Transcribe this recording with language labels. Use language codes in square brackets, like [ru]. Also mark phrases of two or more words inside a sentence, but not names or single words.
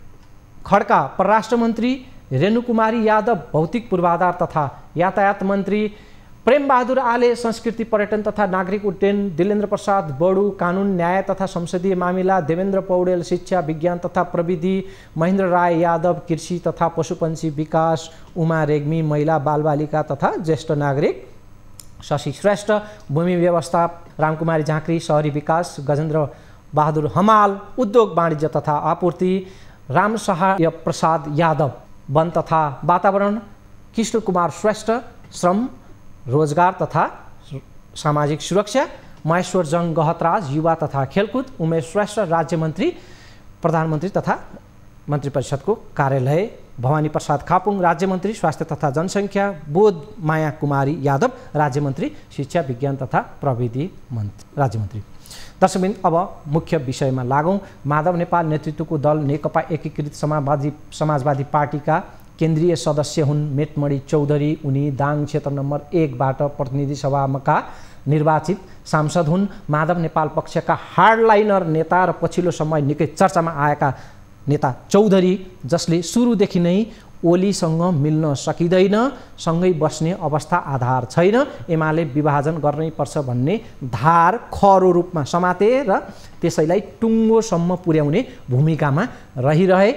[ne] खड्का परराष्ट्र मन्त्री, रेणुकुमारी यादव भौतिक पूर्वाधार तथा यातायात मन्त्री, प्रेमबहादुर आले संस्कृति पर्यटन तथा नागरिक उड्डयन, दिलेन्द्र प्रसाद बडु कानुन न्याय तथा संसदीय मामिला, देवेन्द्र पौडेल शिक्षा विज्ञान तथा प्रविधि, महेन्द्र राय यादव कृषि तथा पशुपन्छी विकास, उमा रेग्मी महिला बालबालिका तथा ज्येष्ठ नागरिक, शशि श्रेष्ठ भूमि व्यवस्था, रामकुमारी झाँक्री शहरी विकास, गजेन्द्र बहादुर हमाल उद्योग वाणिज्य तथा आपूर्ति, रामसहाय प्रसाद यादव वन तथा वातावरण, कृष्ण कुमार श्रेष्ठ श्रम रोजगार तथा सामाजिक सुरक्षा, महेश्वर जङ गहतराज युवा तथा खेलकुद, उमेश श्रेष्ठ राज्य मन्त्री प्रधानमन्त्री तथा मन्त्री परिषदको कार्यालय, भवानी प्रसाद खापुङ राज्य मन्त्री स्वास्थ्य तथा जनसङ्ख्या, बोध माया कुमारी यादव राज्य मन्त्री शिक्षा विज्ञान तथा प्रविधि राज्य मन्त्री। दर्शकबिन, अब मुख्य विषयमा लागौँ। माधव नेपाल नेतृत्वको दल नेकपा एकीकृत समाजवादी पार्टीका केन्द्रीय सदस्य हुन् मेटमणि चौधरी। उनी दाङ क्षेत्र नम्बर 1 बाट प्रतिनिधि सभाका निर्वाचित सांसद हुन्। माधव नेपाल पक्षका हार्डलाइनर नेता र पछिल्लो समय निकै चर्चामा आएका नेता चौधरी, जसले सुरुदेखि नै ओलीसँग मिल्न सकिँदैन, सँगै बस्ने अवस्था आधार छैन, एमाले विभाजन गर्नै पर्छ भन्ने धार खरो रूपमा समाते र त्यसैलाई टुङ्गोसम्म पुर्याउने भूमिकामा रहिरहे।